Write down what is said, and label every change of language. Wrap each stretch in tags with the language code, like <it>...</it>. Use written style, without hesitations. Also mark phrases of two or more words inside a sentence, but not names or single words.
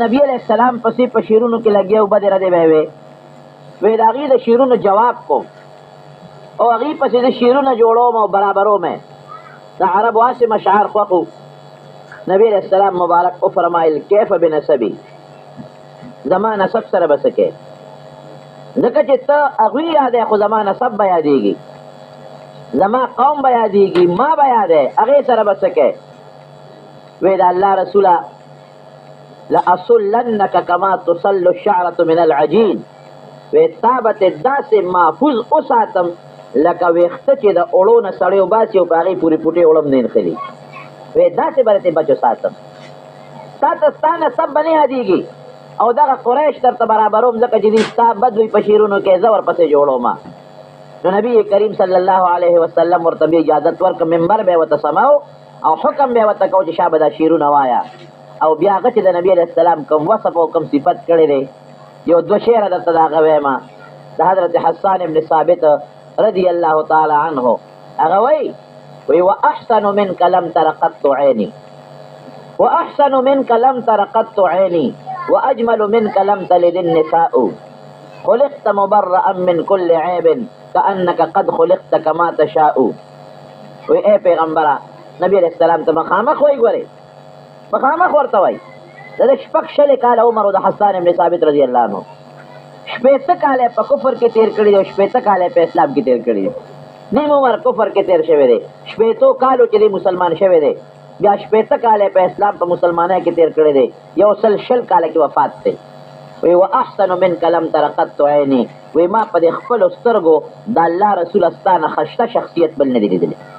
<ps>نبي علیه السلام پسې په شعرونو کې لګیا او بدې ردې به یې وی د هغې د شعرونو جواب کوم او هغې پسې د شعرونه جوړوم او برابروم د عربو هسې مشعار خوښ نبی علیہ السلام مبارک وفرمایل</ps> <ar>کیف بنسبی</ar> <ps>زما نسب سره به څه کوې ځکه چې ته هغوی یادی خو زما نسب به یادېږي زما قوم به یادېږي ما به یادی هغې سره به څه کوې وی د الله رسوله</ps> <ar>لأصلنک کما تصل الشعرة من العجین</ar> <ps>وی تا به تې داسې محفوظ وساتم لکه ویښته چې د اوړو نه سړی وباسي او په هغې پورې پوټې وړم نه نښلي وی داسې به درته بچو ساتم تا ته ستا نسب به نه یادېږي او دغه قریش درته برابروم ځکه چې دوی ستا بد وي په شعرونو کې زه ورپسې جوړوم نو نبي کریم صلی الله علیه وسلم ورته بیا اجازت ورکړه منبر به یې ورته سماو او حکم به یې ورته کو چې شابه دا شعرونه وایه او بیا هغه چې د نبي علیه السلام کوم وصف او کوم صفت کړی دی یو دوه شعره درته د هغه وایم د حضرت حسان ابن ثابت رضی الله تعالی عنه هغه وایي</ps> <ar>واحسن منك لم تر قط عيني واحسن منك لم تر قط عيني واجمل منك لم تلد النساء خلقت مبرئا من كل عيب كانك قد خلقت كما تشاء</ar> <ps>وی اے پیغمبره نبی علیہ السلام ته مخامخ وای ګورې مخامخ ورته وای د شپږ شلې کاله عمر د حسان ابن ثابت رضی الله عنه شپېته کاله په کفر کې تیر کړي او شپېته کاله په اسلام کې تیر کړي نیم عمر کفر کې تیر شوی دی شپېتو کالو چې مسلمان شوی دی بیا شپېته کاله په اسلام په مسلمانۍ کې تیر کړی دی یو شل کاله کې وفات دی وی</ps> <ar>واحسن منک لم تر قط عیني</ar> <ps>وی ما په دې خپلو سترګو د الله رسول ستانه خشته شخصیت بل نه دی لیدلی</ps>